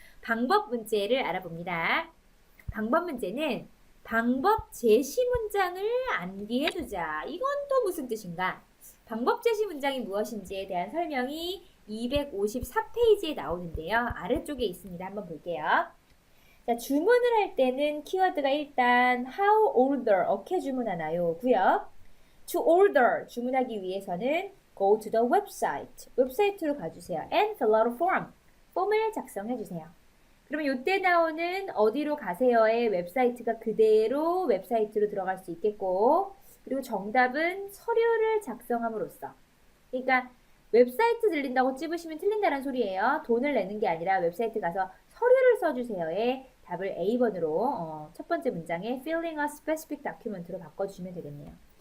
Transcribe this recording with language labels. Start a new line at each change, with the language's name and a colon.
Korean: 방법 문제를 알아봅니다. 방법 문제는 방법 제시 문장을 암기해 두자. 이건 또 무슨 뜻인가? 방법 제시 문장이 무엇인지에 대한 설명이 254페이지에 나오는데요. 아래쪽에 있습니다. 한번 볼게요. 자, 주문을 할 때는 키워드가 일단
English: how order
Korean: 어떻게 주문하나요? 고요.
English: to order
Korean: 주문하기 위해서는
English: go to the website
Korean: 웹사이트로 가주세요.
English: and fill out a form
Korean: 폼을 작성해 주세요. 그러면 이때 나오는 어디로 가세요의 웹사이트가 그대로 웹사이트로 들어갈 수 있겠고, 그리고 정답은 서류를 작성함으로써. 그러니까 웹사이트 들린다고 찝으시면 틀린다는 소리예요. 돈을 내는 게 아니라 웹사이트 가서 서류를 써주세요의 답을 A번으로 첫 번째 문장에
English: filling a specific document
Korean: 로 바꿔주시면 되겠네요.